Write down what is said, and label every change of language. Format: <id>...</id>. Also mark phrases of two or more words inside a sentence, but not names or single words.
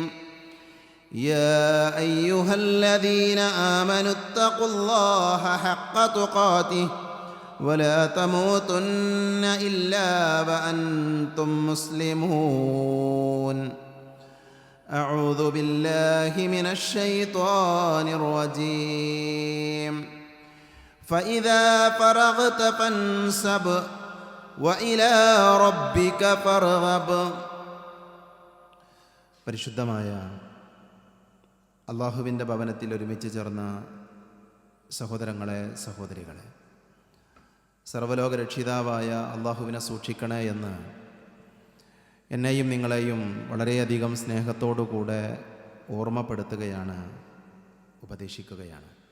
<ar>يا أيها الذين آمنوا اتقوا الله حق تقاته ولا تموتن إلا وأنتم مسلمون. أعوذ بالله من الشيطان الرجيم. فإذا فرغت فانصب وإلى ربك فارغب.</ar> <ml>പരിശുദ്ധമായ അള്ളാഹുവിൻ്റെ ഭവനത്തിൽ ഒരുമിച്ച് ചേർന്ന സഹോദരങ്ങളെ, സഹോദരികളെ, സർവ്വലോക രക്ഷിതാവായ അള്ളാഹുവിനെ സൂക്ഷിക്കണേ എന്ന് എന്നെയും നിങ്ങളെയും വളരെയധികം സ്നേഹത്തോടുകൂടെ ഓർമ്മപ്പെടുത്തുകയാണ്, ഉപദേശിക്കുകയാണ്.</ml>